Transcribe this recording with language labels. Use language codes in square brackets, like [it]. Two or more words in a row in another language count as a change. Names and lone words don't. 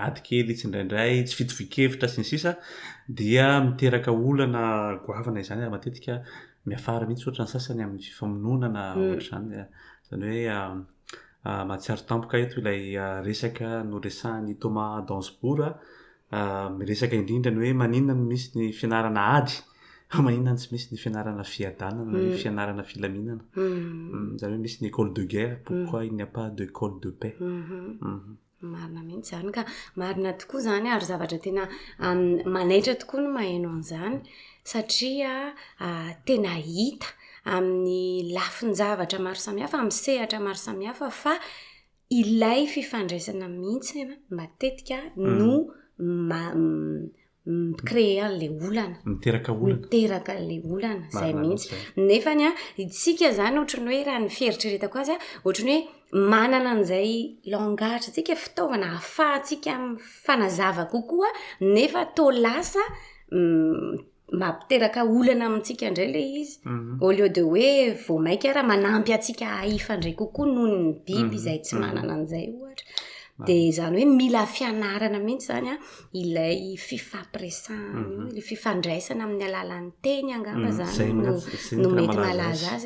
[mg] ady kely tsy indraindray tsy fitovikevitra sy ny sisa dia miteraka olana goavana izany matetika miafara mihitsy ohatra ny sasany amin'ny fifamononana ohatra zany hoe mahatsiaro tampoka eto ilay resaka noresahan'ny Thomas Dansbourg miresaka indrindra ny hoe maninona no misy ny fianarana ady maninona tsy misy ny fianarana fiadanana ny fianarana filaminana zany hoe misy ny [fr] école de guerre pourquoi il n'y a pas d'école de paix. [mg] Marina mihitsy zany ka marina tokoa zany ary zavatra tena manaitra tokoa no maheno an'izany satria tena hita amin'ny lafiny zavatra maro samihafa amin'ny sehatra maro samihafa fa ilay fifandraisana mihitsy matetika no créer an'ilay olana miteraka an'ilay olana zay mihitsy nefany itsika zany ohatrany hoe raha ny fieritreretako azy ohatrany hoe manana an'izay langage tsika fitaovana ahafahantsika fanazava kokoa nefa to lasa mampiteraka olana amintsika indray le izy [fr] au lieu de [mg] hoe vao maika raha manampy atsika ifandray kokoa noho ny biby izay tsy manana an'izay ohatra. Dia zany hoe mila fianarana mihitsy zany ilay fifampiresahana ilay fifandraisana amin'ny alalan'ny teny angamba zany no mety malaza azy